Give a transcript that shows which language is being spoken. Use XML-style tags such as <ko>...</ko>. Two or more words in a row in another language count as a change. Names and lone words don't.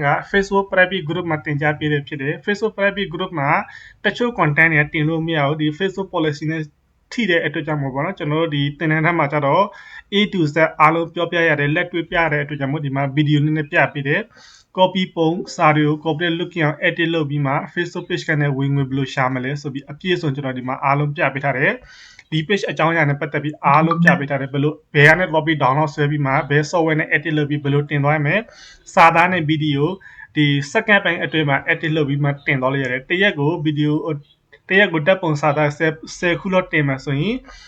<my>က Facebook</my> <en>private group</en> <my>မှာတင်ကြားပေးရဖြစ်တယ် Facebook</my> <en>private group</en> <my>မှာတချို့ content တွေတင်လို့မရဘူးဒီ Facebook policy နဲ့ထိတဲ့အတွက်ကြောင့်မို့ပေါ့နော်ကျွန်တော်တို့ဒီတင်တန်းထဲမှာကျ တော့</my> <en>A to Z</en> <my>အားလုံးပြောပြရတယ်လက်တွေ့ပြရတဲ့အတွက်ကြောင့်မို့ဒီမှာ video နဲ့ပြပေးတယ်copy ပုံစာတွေကို</my> <en>corporate looking</en> <my>အောင် edit လုပ်ပြီးမှ Facebook page ကနေဝင်ငွေဘယ်လိုရှာမလဲဆိုပြီးအပြည့်အစုံကျွန်တော်ဒီမှာအားလုံးပြပေးထားတယ်ဒီ page အကြောင်းအရာနဲ့ပတ်သက်ပြီးအားလုံးပြပေးထားတယ်ဘယ်လိုဘယ်ကနေ</my> <en>copy download</en> <my>ဆွဲပြီးမှဘယ် software နဲ့ edit လုပ်ပြီးဘယ်လိုတင်သွားရမလဲစာသားနဲ့ video ဒီ second ပိုင်းအတွင်းမှာ edit လုပ်ပြီးမှတင်သွားလို့ရတယ်တရက်ကို video တရက်ကိုတက်ပုံစာသား10ခုလောက်တင်မှာဆိုရင်</my>